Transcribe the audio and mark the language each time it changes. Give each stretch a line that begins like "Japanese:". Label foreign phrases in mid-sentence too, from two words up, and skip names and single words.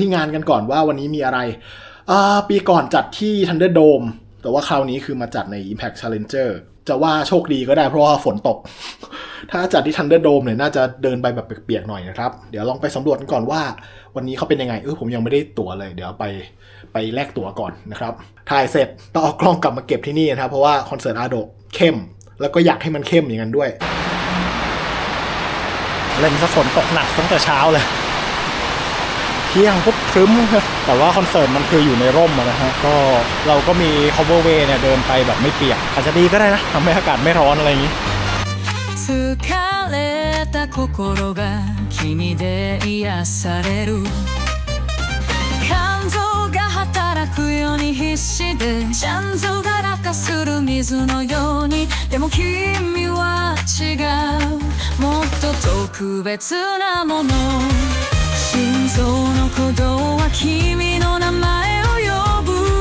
Thai: ที่งานกันก่อนว่าวันนี้มีอะไรปีก่อนจัดที่ Thunderdome แต่ว่าคราวนี้คือมาจัดใน Impact Challenger จะว่าโชคดีก็ได้เพราะว่าฝนตก ถ้าจัดที่ Thunderdome เนี่ยน่าจะเดินไปแบบเปียกๆหน่อยนะครับเดี๋ยวลองไปสำรวจกันก่อนว่าวันนี้เขาเป็นยังไงผมยังไม่ได้ตั๋วเลยเดี๋ยวไปแลกตั๋วก่อนนะครับถ่ายเสร็จต้องเอากล้องกลับมาเก็บที่นี่นะครับเพราะว่าคอนเสิร์ตอาโดะเข้มแล้วก็อยากให้มันเข้มอย่างนั้นด้วย เล่นซะฝนตกหนักตั้งแต่เช้าเลยเที่ยงปุ๊บครึ้มแต่ว่าคอนเสิร์ตมันคืออยู่ในร่มนะฮะก็เราก็มี
English: cover way
Thai: เนี่ยเดินไปแบบไม่เปียกอาจจะดีก็ได้นะทำให้อากาศไม่ร้อนอะไรอย่างนี้
Japanese: 疲れた心が君で癒される感情が働くように必死でちゃんとが落下する水のようにでも君は違うもっと特別なもの心臓の鼓動は君の名前を呼ぶ